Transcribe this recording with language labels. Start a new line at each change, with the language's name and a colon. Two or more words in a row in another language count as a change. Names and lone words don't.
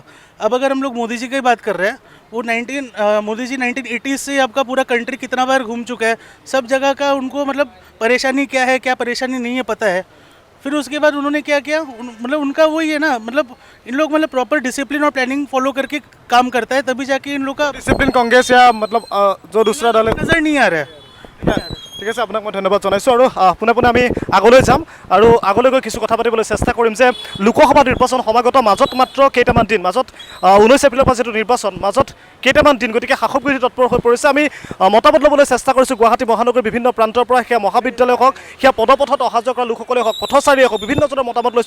Hindi: अब अगर हम लोग मोदी जी की बात कर रहे हैं, वो मोदी जी 1980s से आपका पूरा कंट्री कितना बार घूम चुका है, सब जगह का उनको मतलब परेशानी क्या है, क्या परेशानी नहीं है पता है। फिर उसके बाद उन्होंने क्या किया, मतलब उनका वही है ना, मतलब इन लोग मतलब
English: proper discipline
Hindi: और
English: planning follow
Hindi: करके काम करता है, तभी जाके इन लोग का डिसिप्लिन कांग्रेस या मतलब जो दूसरा दल नजर नहीं आ रहा है।
Assamese: ঠিক আছে, আপোনাক মই ধন্যবাদ জনাইছোঁ। আৰু পোনে পোনে আমি আগলৈ যাম আৰু আগলৈ গৈ কিছু কথা পাতিবলৈ চেষ্টা কৰিম যে লোকসভা নিৰ্বাচন সমাগত মাজত মাত্ৰ কেইটামান দিন, মাজত 19 এপ্ৰিলৰ পৰা যিটো নিৰ্বাচন, মাজত কেইটামান দিন, গতিকে শাসক বিৰোধী তৎপৰ হৈ পৰিছে। আমি মতামত ল'বলৈ চেষ্টা কৰিছোঁ গুৱাহাটী মহানগৰীৰ বিভিন্ন প্ৰান্তৰ পৰা, সেয়া মহাবিদ্যালয় হওক, সেয়া পদপথত অহা যোৱা কৰা লোকসকলে হওক, পথচাৰীয়ে হওক, বিভিন্নজনৰ মতামত লৈছোঁ।